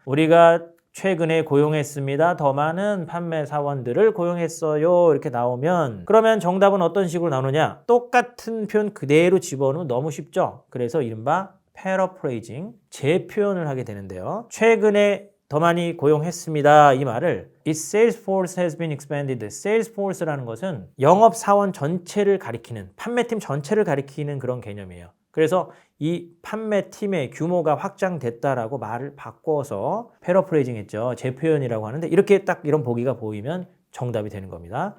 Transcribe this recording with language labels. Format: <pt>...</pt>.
<ko>우리가 최근에 고용했습니다. 더 많은 판매 사원들을 고용했어요. 이렇게 나오면 그러면 정답은 어떤 식으로 나오느냐? 똑같은 표현 그대로 집어넣으면 너무 쉽죠. 그래서 이른바 paraphrasing, 재표현을 하게 되는데요. 최근에 더 많이 고용했습니다. 이 말을</ko> <en>Its sales force has been expanded.</en> <ko>sales force라는 것은 영업 사원 전체를 가리키는, 판매팀 전체를 가리키는 그런 개념이에요. 그래서 이 판매팀의 규모가 확장됐다라고 말을 바꿔서 패러프레이징 했죠. 재표현이라고 하는데 이렇게 딱 이런 보기가 보이면 정답이 되는 겁니다.</ko>